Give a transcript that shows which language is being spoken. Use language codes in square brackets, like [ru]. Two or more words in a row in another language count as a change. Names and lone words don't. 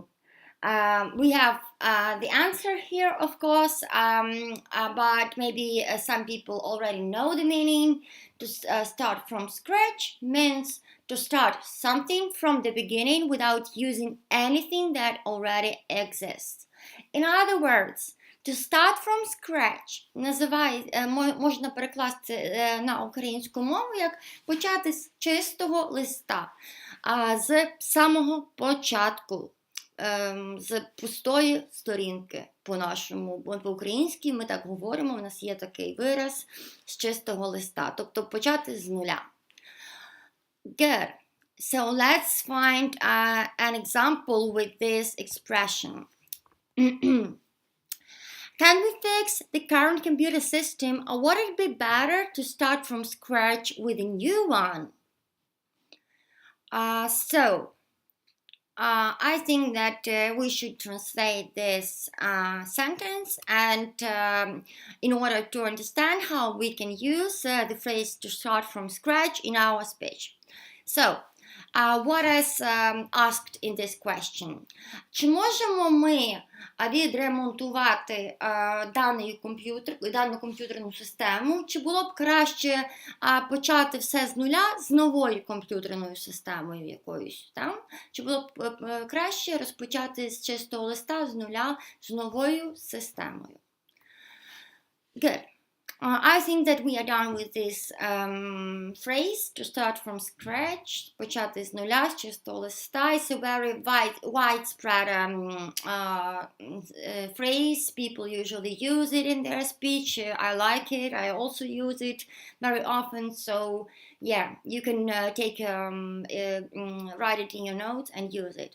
[en] We have the answer here, of course, but maybe some people already know the meaning. To start from scratch means to start something from the beginning without using anything that already exists. In other words, to start from scratch [uk] можна перекласти на українську мову як почати з чистого листа, з самого початку, з пустої сторінки по-нашому. По-українськи ми так говоримо, у нас є такий вираз з чистого листа, тобто почати з нуля. [en] Good. So let's find an example with this expression. Can we fix the current computer system, or would it be better to start from scratch with a new one? I think that we should translate this sentence, and in order to understand how we can use the phrase to start from scratch in our speech. So, what is asked in this question? [uk] Чи можемо ми відремонтувати дану комп'ютерну систему? Чи було б краще почати все з нуля з новою комп'ютерною системою якоюсь? Так? Чи було б краще розпочати з чистого листа з нуля з новою системою? [en] Good. I think that we are done with this phrase, to start from scratch, [uk] почати з нуля, з чистого листа. [en] It's a very widespread phrase. People usually use it in their speech. I like it. I also use it very often. So, yeah, you can write it in your notes and use it.